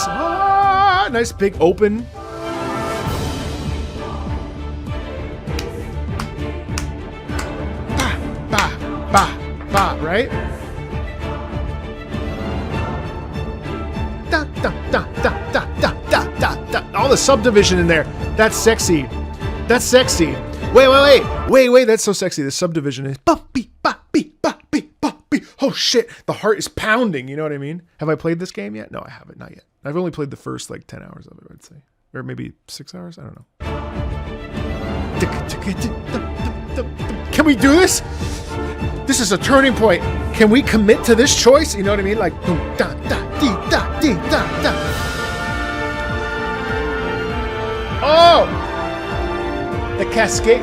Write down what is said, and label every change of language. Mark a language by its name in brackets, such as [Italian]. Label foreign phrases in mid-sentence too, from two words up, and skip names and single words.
[English] Nice big open. Right? Da, da, da, da, da, da, da, da. All the subdivision in there. That's sexy. That's sexy. Wait. That's so sexy. The subdivision is ba-beep, ba-beep, ba-beep, ba-beep. Oh shit. The heart is pounding. You know what I mean? Have I played this game yet? No, I haven't. Not yet. I've only played the first 10 hours of it, I'd say. Or maybe 6 hours? I don't know. Can we do this? This is a turning point. Can we commit to this choice? You know what I mean? Like, boom, da, da, dee, da, dee, da, da. Oh! The cascade.